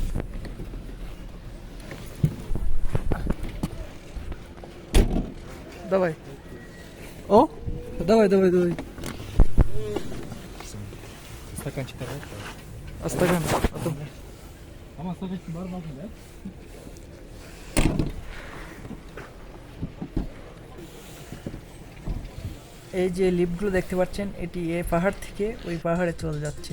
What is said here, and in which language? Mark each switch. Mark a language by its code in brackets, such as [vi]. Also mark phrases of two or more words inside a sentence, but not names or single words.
[ru] Давай. О, давай. Стаканчик давай. А стакан? Потом. [kk] Ama stаканчик бар ма, да? [bn] এই যে লিফটগুলো দেখতে পাচ্ছেন এটি এই পাহাড় থেকে ওই পাহাড়ে চলে যাচ্ছে।